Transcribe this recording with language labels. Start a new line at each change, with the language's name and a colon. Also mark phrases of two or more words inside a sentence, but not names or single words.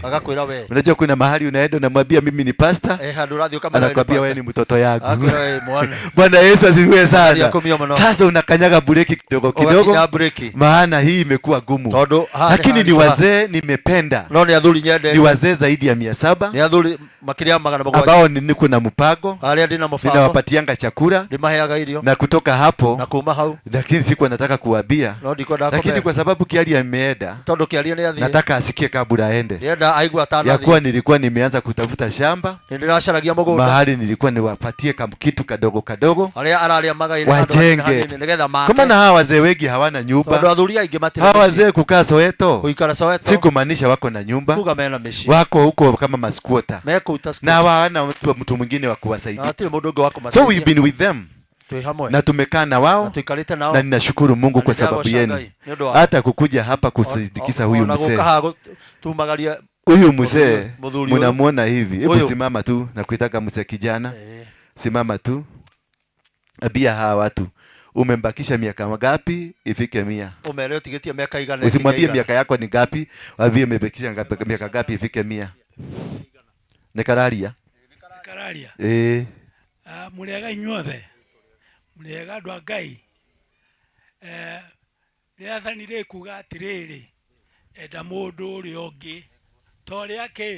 Swahili: Unajua kuna mahali unaenda unamwambia mimi ni pastor. Anakwambia wewe ni mtoto yangu. Bwana Yesu asifiwe sana. Sasa unakanyaga breki kidogo. Maana hii imekuwa gumu. Lakini ni wazee nimependa. Ni wazee zaidi ya 700.
Kikuyu: Ni athuri makiria magana magwanja.
Swahili: Ambao niko na mpango. Ninawapatianga chakula. Na kutoka hapo.
Kikuyu: Na kuma hau.
Swahili: Lakini siku nataka kuambia. Lakini kwa sababu Kiarie ameenda. Nataka asikie kabla aende. Ya kuwa nilikuwa nimeanza kutafuta shamba. Mahali nilikuwa niwapatie kitu kadogo. Wajenge. Kama na hawa wazee wengi hawana nyumba. Hawa wazee kukaa Soweto. Sikumaanisha wako na nyumba. Wako huko kama masquatter. Na hawana mtu mwingine wa kuwasaidia.
English: So we've been with them.
Swahili: Na tumekaa na wao. Na ninashukuru Mungu kwa sababu yenu. Hata kukuja hapa kusindikiza huyu mzee. Huyu mzee mnamuona hivi. Hebu simama tu na kuitaka mzee kijana. Simama tu. Abia hawa watu. Umembakisha miaka ngapi ifike 100?
Kikuyu: Umeelewa tigetia miaka igana.
Swahili: Usimwambie miaka yako ni ngapi, wavie umebakisha miaka ngapi ifike 100.
Kikuyu: Nekararia. Muriaga inyuothe. Muriaga andu a Ngai. Riathanire kuga atiriri. Enda mundu uria ungi. Toria ki?